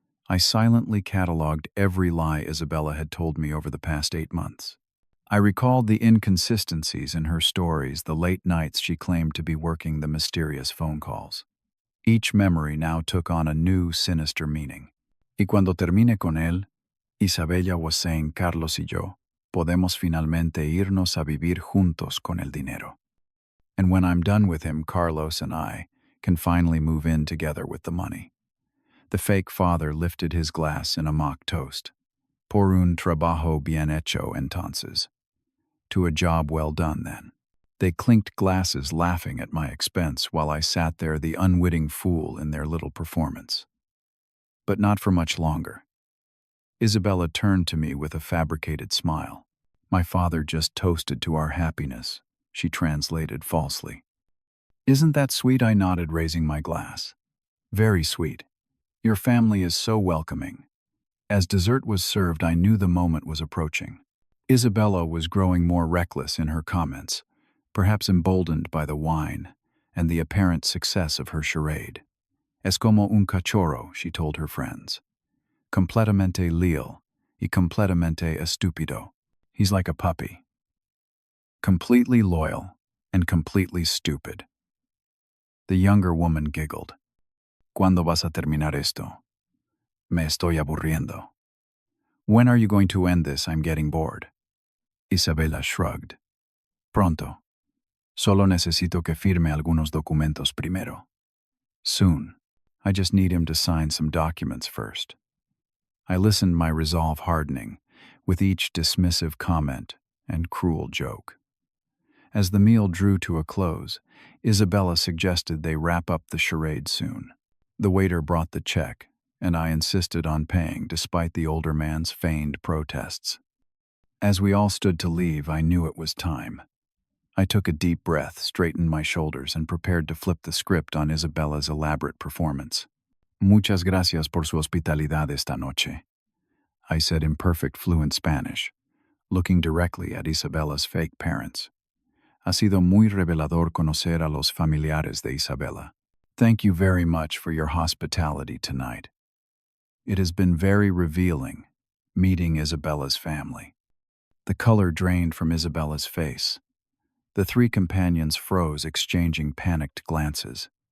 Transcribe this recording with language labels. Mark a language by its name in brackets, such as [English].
[English] I silently catalogued every lie Isabella had told me over the past 8 months. I recalled the inconsistencies in her stories, the late nights she claimed to be working, the mysterious phone calls. Each memory now took on a new, sinister meaning. [Spanish] Y cuando termine con él, [English] Isabella was saying, [Spanish] Carlos y yo, podemos finalmente irnos a vivir juntos con el dinero. [English] And when I'm done with him, Carlos and I can finally move in together with the money. The fake father lifted his glass in a mock toast. [Spanish] Por un trabajo bien hecho entonces. [English] To a job well done, then. They clinked glasses, laughing at my expense, while I sat there, the unwitting fool in their little performance. But not for much longer. Isabella turned to me with a fabricated smile. My father just toasted to our happiness, she translated falsely. Isn't that sweet? I nodded, raising my glass. Very sweet. Your family is so welcoming. As dessert was served, I knew the moment was approaching. Isabella was growing more reckless in her comments, perhaps emboldened by the wine and the apparent success of her charade. [Spanish] Es como un cachorro, [English] she told her friends. [Spanish] Completamente leal y completamente estúpido. [English] He's like a puppy. Completely loyal and completely stupid. The younger woman giggled. [Spanish] ¿Cuándo vas a terminar esto? Me estoy aburriendo. [English] When are you going to end this? I'm getting bored. Isabella shrugged. [Spanish] Pronto. Solo necesito que firme algunos documentos primero. [English] Soon. I just need him to sign some documents first. I listened, my resolve hardening, with each dismissive comment and cruel joke. As the meal drew to a close, Isabella suggested they wrap up the charade soon. The waiter brought the check, and I insisted on paying despite the older man's feigned protests. As we all stood to leave, I knew it was time. I took a deep breath, straightened my shoulders, and prepared to flip the script on Isabella's elaborate performance. [Spanish] Muchas gracias por su hospitalidad esta noche, [English] I said in perfect fluent Spanish, looking directly at Isabella's fake parents. [Spanish] Ha sido muy revelador conocer a los familiares de Isabella. [English] Thank you very much for your hospitality tonight. It has been very revealing, meeting Isabella's family. The color drained from Isabella's face. The three companions froze, exchanging panicked glances.